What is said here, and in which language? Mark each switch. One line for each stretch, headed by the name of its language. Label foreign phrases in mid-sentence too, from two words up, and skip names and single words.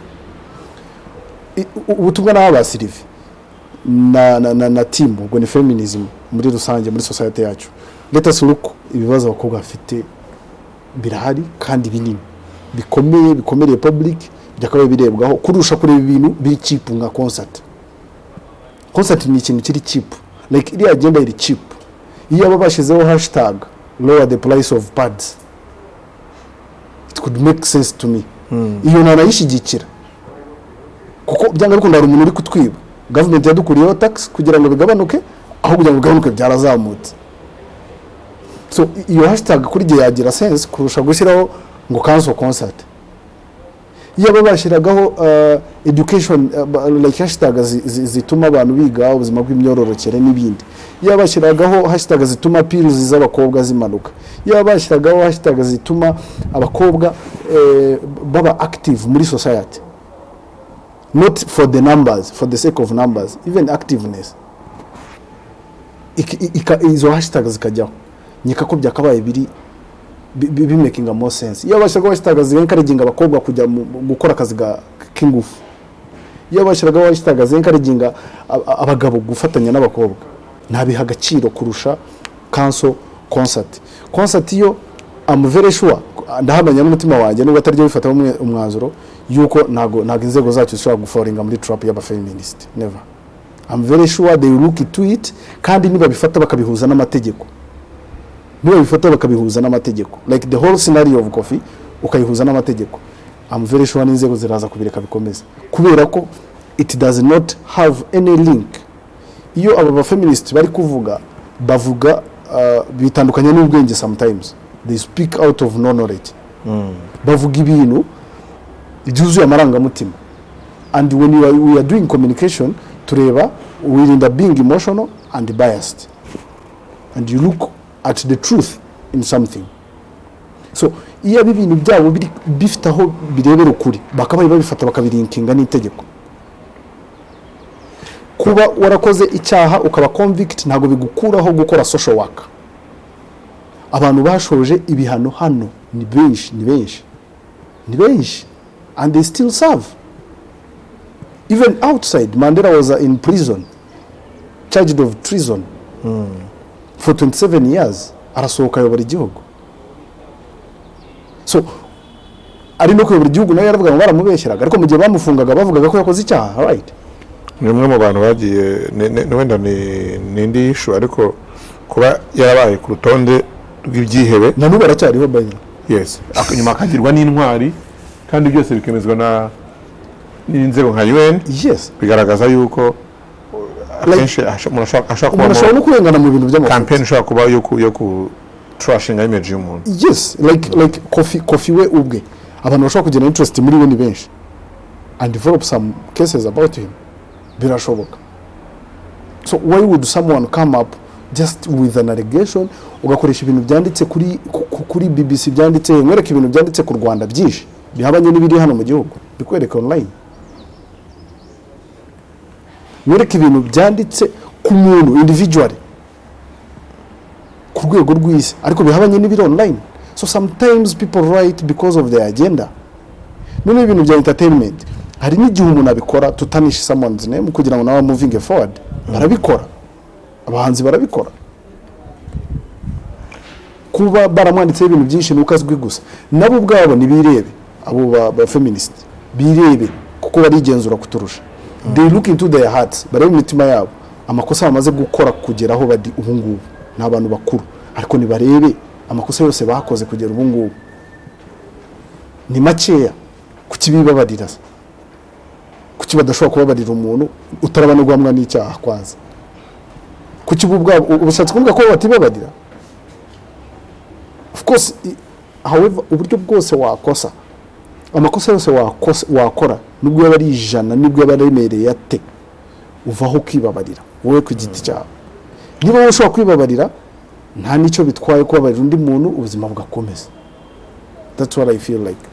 Kinyarwanda: Ubutumwa n'aba Sylvie na team ubwo ni feminism muri rusange muri society yacu.
English: Let us look
Kinyarwanda: ibibazo abakobwa bafite birahari kandi binini bikomeye public byakabaye birebwaho kurusha kureba ibintu biri cheap nka concert. Concert ni ikintu kiri cheap, like iri agenda iri cheap. Iyo ababashizeho
English: hashtag lower the price of pads, it could make sense to me.
Kinyarwanda: Iyo nanayishigikira kuko byanga bikunda umuntu uri kutwiba. Government yadukuriyeho tax kugira ngo bigabanuke, aho kugira ngo bigabanuke byarazamutse. So iyo hashtag kuri gihe yagira sense kurusha gushyiraho ngo
English: cancel concert.
Kinyarwanda: iyo babashiragaho education like hashtag zituma abantu biga ubuzima bw'imyororokere n'ibindi, iyo babashiragaho hashtag zituma pills z'abakobwa zimanuka, iyo babashiragaho hashtag zituma abakobwa baba active muri society,
English: not for the numbers, for the sake of numbers, even activeness,
Kinyarwanda: izo hashtag zikajyaho, nyika ko byakabaye
English: be making a more sense.
Kinyarwanda: Iyo bashaka hashtag zenkareginga abakobwa kujya gukora akazi k'ingufu, iyo bashaka hashtag zenkareginga abagabo gufatanya n'abakobwa, ntabiha agaciro kurusha
English: cancel concert
Kinyarwanda: yo
English: I'm very sure
Kinyarwanda: ndahamanya n'umutima wanjye nubwo ataryo bifata umwanzuro yuko ntago inzego zacu zishobora guforinga muri trap y'aba feminist, never.
English: I'm very sure they look into it,
Kinyarwanda: kandi niba bifata bakabihuza n'amategeko,
English: like the whole scenario of Kofi
Kinyarwanda: ukayihuza n'amategeko,
English: I'm very sure
Kinyarwanda: n'inzego ziraza kubireka bikomeza, kubera ko
English: it does not have any link.
Kinyarwanda: Iyo aba feminist bari kuvuga bavuga bitandukanye n'ubwenge,
English: sometimes they speak out of no knowledge,
Kinyarwanda: bavuga ibintu byuzuye amarangamutima,
English: and when we are doing communication tureba we end up being emotional and biased, and you look at the truth in something.
Kinyarwanda: So iya bibintu byabo bifitaho birebera ukuri bakabaye babifata bakabirinkinga n'itegeko. Kuba warakoze icyaha ukaba convict ntago bigukuraho gukora
English: social work.
Kinyarwanda: Abantu bashoje ibihano hano ni benshi
English: and they still serve. Even outside, Mandela was in prison, charged of treason for 27 years.
Kinyarwanda: Arasohoka yobora igihugu. So ari no kuyobora igihugu nayo yaravuga ngo baramubeshyeraga, ariko mu gihe bamufungaga bavugaga ko yakoze icyaha, right? Ni umwe mu bantu bagiye wenda ni indi issue, ariko kuba yarabaye ku rutonde rw'ibyihebe na n'ubu aracyariho bayi. Yes, nyuma akagirwa n'intwari kandi byose bikemezwa n'inzego nka UN. Yes, bigaragaza yuko akenshi ashaka no kurengana mu bintu by'amafuti. Campaign ishaka kuba yo ku trashing image y'umuntu. Yes, like Kofi we ubwe abantu bashaka kugira interest muri we ni benshi
English: and develop some cases about him,
Kinyarwanda: birashoboka.
English: So why would someone come up just with an allegation,
Kinyarwanda: ugakoresha ibintu byanditse kuri BBC, byanditse mwereka ibintu byanditse ku Rwanda byinshi bihabanye n'ibiri hano mu gihugu bikwereka online, mwereka ibintu byanditse ku muntu individually ku rwego rw'isi ariko bihabanye n'ibiri online.
English: So sometimes people write because of their agenda.
Kinyarwanda: None ibintu bya entertainment hari n'igihe umuntu abikora
English: to tarnish someone's name
Kinyarwanda: kugira ngo nawe
English: moving forward,
Kinyarwanda: barabikora, abahanzi barabikora, kuba baramwanditse ibintu byinshi n'ukazwi gusa nabo ubwabo nibirebe, abo ba feminist birebe kuko barigenzura kuturusha.
English: They look into their hearts,
Kinyarwanda: barebe imitima yabo amakosa bamaze gukora kugeraho badi ubu ngubu n'abantu bakuru, ariko nibarebe amakosa yose bakoze kugera ubu ngubu ni makeya, kukibibabarira, kuki badashobora kubabarira umuntu utarabana guhamwa n'icyaha kwaza, kuki ubwabo ubushatse kuvuga ko batibabarira.
English: Of course,
Kinyarwanda: however uburyo bwose wakosa, amakosa yose wakora nubwo yaba ari ijana, nubwo yaba aremereye ate, uvaho kwibabarira wowe ku giti cyawe. Niba wowe ushobora kwibabarira nta nicyo bitwaye kubabarira undi muntu, ubuzima bugakomeza.
English: That's what I feel like.